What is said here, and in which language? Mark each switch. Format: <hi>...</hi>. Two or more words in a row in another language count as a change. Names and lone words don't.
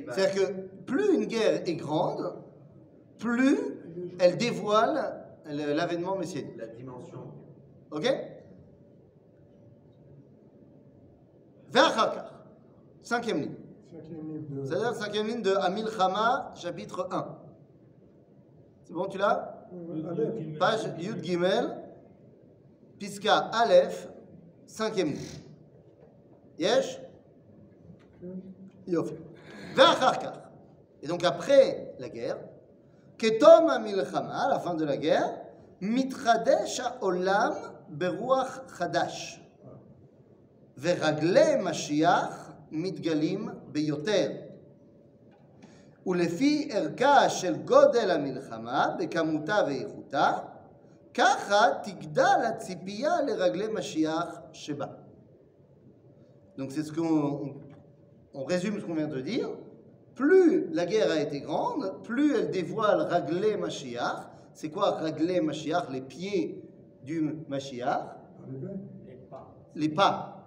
<fr>C'est-à-dire que plus une guerre est grande, plus elle dévoile l'avènement messianique. La dimension. Ok? Ve'achakar, 5e ligne. C'est-à-dire 5e ligne de Amilchama, chapitre 1. C'est bon, tu l'as? Page</fr> <he>יוד גימל, פסקה אלף,</he> <fr>5e ligne.</fr> <he>יש? יופי. ואחר כך.</he> <fr>Et donc après la guerre,</fr> <he>כתום המלחמה,</he> <fr>à la fin de la guerre,</fr> <he>מתחדש עולם ברוח חדש. ורגלי משיח מתגלים ביותר. ולפי ערכה של גודל המלחמה, בכמותה ואיכותה, ככה תגדל הציפייה לרגלי משיח שבה.</he> <fr>Donc c'est ce qu'on résume ce qu'on vient de dire. Plus la guerre a été grande, plus elle dévoile</fr> <he>רגלי משיח.</he> <fr>C'est quoi</fr> <he>רגלי משיח?</he> <fr>Les pieds du Mashiach. Les pas.</fr>